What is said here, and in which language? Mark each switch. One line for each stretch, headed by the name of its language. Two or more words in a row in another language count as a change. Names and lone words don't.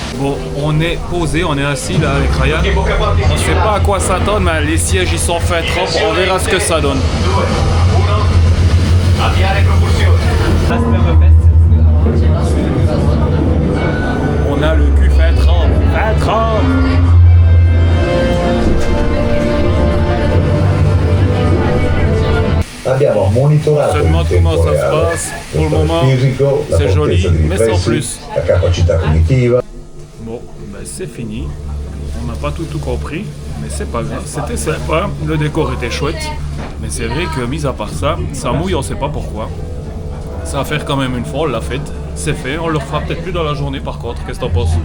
French: Bon, on est posé, on est assis là avec Ryan. On sait pas à quoi s'attendre, mais les sièges ils sont faits trop, on verra ce que ça donne. On a le cul fait trempe, fait trempe.
Italian: Abbiamo monitorato
French: Je demande comment ça se passe. Pour le moment, c'est joli, mais sans plus.
Italian: La capacità cognitiva.
French: Bon, ben c'est fini. On n'a pas tout compris, mais c'est pas grave. C'était sympa, le décor était chouette. Mais c'est vrai que, mis à part ça, ça mouille, on sait pas pourquoi. Ça va faire quand même une fois, on l'a fait. C'est fait, on le fera peut-être plus dans la journée par contre. Qu'est-ce que t'en penses?